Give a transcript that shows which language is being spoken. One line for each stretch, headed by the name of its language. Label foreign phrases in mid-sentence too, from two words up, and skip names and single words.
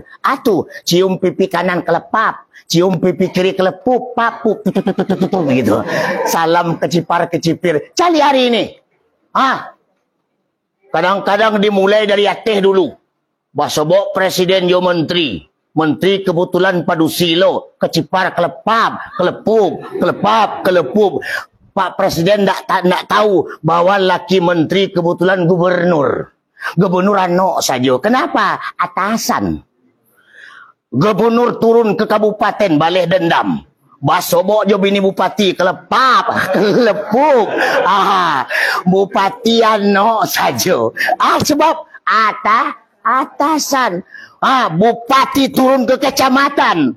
Indonesian: Tuh cium pipi kanan kelepap, cium pipi kiri kelepup, papup, begitu. Salam kecipar-kecipir. Cari hari ini. Kadang-kadang dimulai dari ateh dulu.
Minangkabau: Basobok presiden yo menteri. Menteri kebetulan padu silo, kecipar kelepap, kelepup, kelepap, kelepup.
Indonesian: Pak Presiden tak tahu bahwa laki menteri kebetulan gubernur. Gubernur ano saja. Kenapa? Atasan. Gubernur turun ke kabupaten baleh dendam.
Minangkabau: Basobok jo bini bupati kelepap, kelepup.
Indonesian: Bupati ano saja. Sebab atasan. Bupati turun ke kecamatan.